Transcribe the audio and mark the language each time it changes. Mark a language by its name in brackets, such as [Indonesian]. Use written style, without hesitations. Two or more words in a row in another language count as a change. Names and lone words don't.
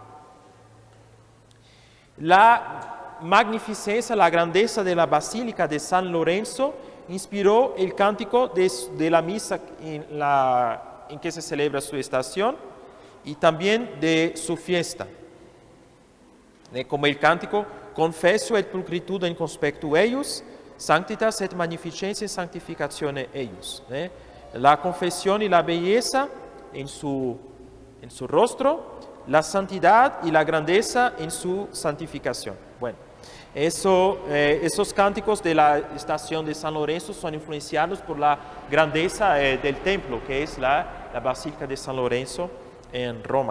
[Spanish] La magnificencia, la grandeza de la Basílica de San Lorenzo inspiró el cántico de la misa en que se celebra su estación y también de su fiesta. Como el cántico, [Latin] confesso et pulcritude in conspectu eius, sanctitas et magnificencia sanctificatione eius. [Spanish] La confesión y la belleza en su rostro, la santidad y la grandeza en su santificación. Bueno, esos cánticos de la estación de San Lorenzo son influenciados por la grandeza del templo, que es la Basílica de San Lorenzo en Roma.